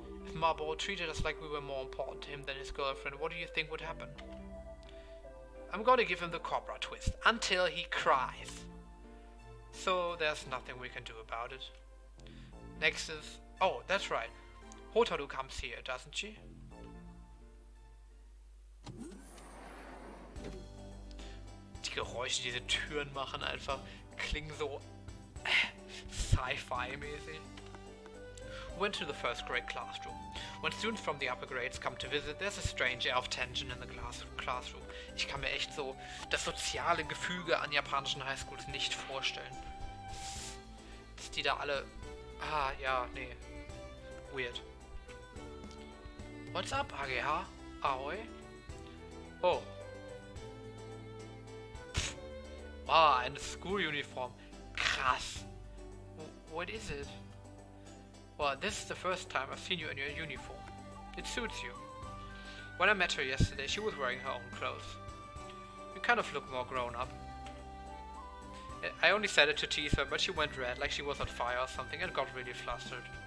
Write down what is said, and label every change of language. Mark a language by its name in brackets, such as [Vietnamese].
[English] If Marbo treated us like we were more important to him than his girlfriend, what do you think would happen? I'm gonna give him the Cobra twist, until he cries. So there's nothing we can do about it. Next is... Oh, that's right. Hotaru comes here, doesn't she? [German] Die Geräusche, die diese Türen machen, einfach klingen so Sci-Fi-mäßig. [English] Went to the first grade classroom. When students from the upper grades come to visit, there's a strange air of tension in the classroom. [German] Ich kann mir echt so das soziale Gefüge an japanischen Highschools nicht vorstellen. Dass die da alle... Ah, ja, nee. [English] Weird. What's up, [German] AGH? Aoi? Oh. Pff. Wow, eine School-Uniform. Krass. [English] What is it? Well, this is the first time I've seen you in your uniform. It suits you. When I met her yesterday, she was wearing her own clothes. You kind of look more grown up. I only said it to tease her, but she went red, like she was on fire or something, and got really flustered.